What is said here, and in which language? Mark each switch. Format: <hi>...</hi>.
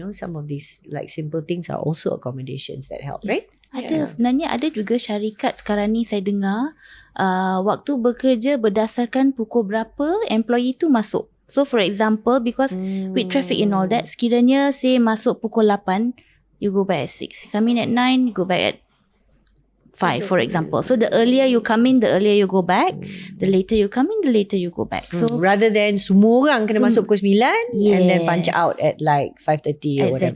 <en>Some of these like simple things are also accommodations that help, right?</en> <ms>Sebenarnya ada juga syarikat sekarang ni saya dengar waktu bekerja berdasarkan pukul berapa employee tu masuk.</ms> <en>So for example, because with traffic and all that,</en> <ms>sekiranya say masuk pukul 8,</ms> <en>you go back at 6. Come in at 9, you go back at 5, for example. So the earlier you come in, the earlier you go back. The later you come in, the later you go back. So rather than</en> <ms>semua orang kena masuk pukul 9</ms> <en>and then punch out at like 5:30 or whatever.</en>